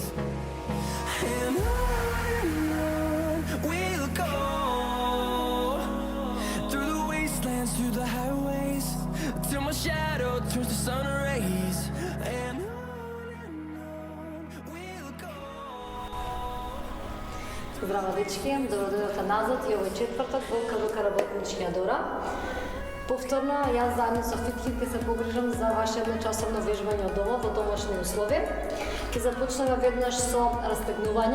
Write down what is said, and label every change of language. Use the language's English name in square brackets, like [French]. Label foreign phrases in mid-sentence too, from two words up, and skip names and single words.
[English] And on we'll go, through the wastelands, through the highways, till my shadow turns to sun rays. And on we'll go. [Macedonian] Здраво, дечки, добро назад и овој четврток во КВК Работничкиот Дора. Повторно, јас заедно со Фитхит ќе се погрижам за ваше едночасовно вежбање од дома во домашни услови. Ќе започнеме веднаш со растегнување.